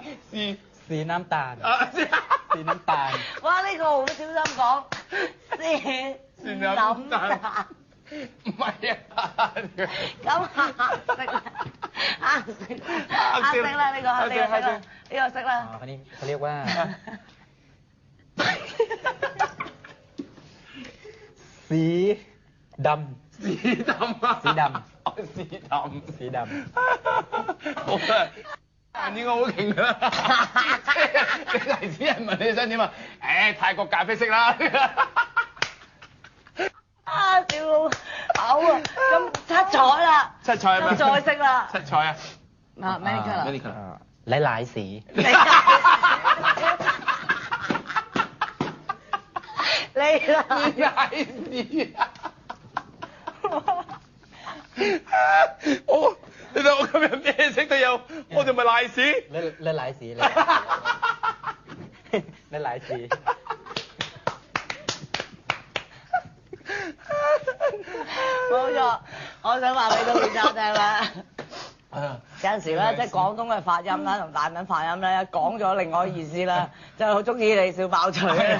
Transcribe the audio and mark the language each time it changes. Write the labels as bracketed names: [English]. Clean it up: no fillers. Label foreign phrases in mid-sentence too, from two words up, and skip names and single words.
[Thai] 屎น้ำตาล。啊，屎น้ำตาล。 [Cantonese] 哇！呢個好小心講。屎 [Thai] น้ำตาล。 [Cantonese] 唔係啊。咁黑色啦。黑色啦，呢個黑色啦，呢個色啦。 [Thai] อันนี้เขาเรียกว่าสีดำ สีดำ啊！ สีดำ สีดำ。 สีดำ。 [Cantonese] 好啦，應該好勁㗎啦！你黎子人問你想點啊？泰國咖啡色啦。啊！笑到嘔啊！咁七彩啦。七彩係咩？七彩色啦。七彩啊！ [English] 啊 ，many colour。 many colour。 [Thai] หลายๆสี [Cantonese] 你啦。賴屎啊！你睇我今日咩色都有，我仲咪賴屎？ [Thai] หลายๆสีหลายๆสี [Cantonese] 冇錯，我想話俾到觀眾聽啦。有陣時咧，即係廣東嘅發音啦，同大文發音咧，講咗另外意思啦，就好中意你小爆嘴。